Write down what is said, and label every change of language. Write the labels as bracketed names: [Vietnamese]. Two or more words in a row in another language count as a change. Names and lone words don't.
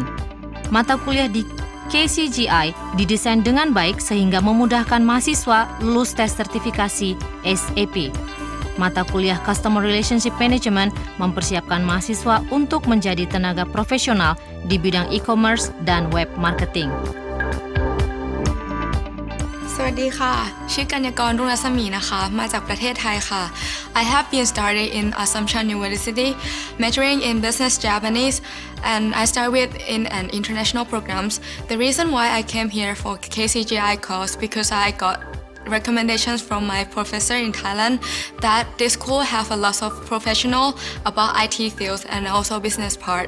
[Indonesian] Mata kuliah di KCGI didesain dengan baik sehingga memudahkan mahasiswa lulus tes sertifikasi SAP. Mata kuliah Customer Relationship Management mempersiapkan mahasiswa untuk menjadi tenaga profesional di bidang e-commerce dan web marketing. [Thai] สวัสดีค่ะชื่อกัญญากรรุ่งรัศมีนะคะมาจากประเทศไทยค่ะ [English] I have been studying in Assumption University majoring in business Japanese and I studied in an international programs. The reason why I came here for KCGI course because I got recommendations from my professor in Thailand that this school have a lot of professional about IT fields and also business part.